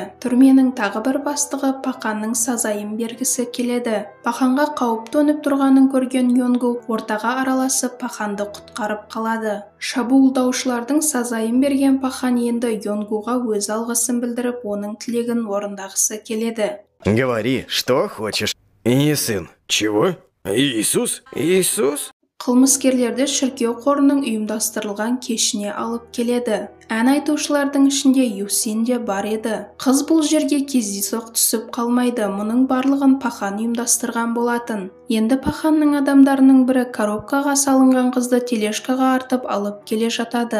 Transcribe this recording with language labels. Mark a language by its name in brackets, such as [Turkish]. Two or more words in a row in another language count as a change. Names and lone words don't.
[Kazakh] Түрменің тағы бір бастығы паханның сазайын бергісі келеді. Паханға қауіп төніп тұрғанын көрген Йон-гу ортаға араласып паханды құтқарып қалады. Шабуылдаушылардың сазайын берген пахан енді Йон-гуға өз алғысын білдіріп, оның тілегін орындағысы келеді. [Russian] Говори, что хочешь. И сын. Чего? Иисус? Иисус? [Kazakh] Қылмыскерлерді шіркеу қорының ұйымдастырылған кешіне алып келеді. Ән айтушылардың ішінде Йосин де бар еді. Қыз бұл жерге кездейсоқ түсіп қалмайды, мұның барлығын пахан ұйымдастырған болатын. Енді паханның адамдарының бірі коробкаға салынған қызды тележкаға артып алып келе жатады.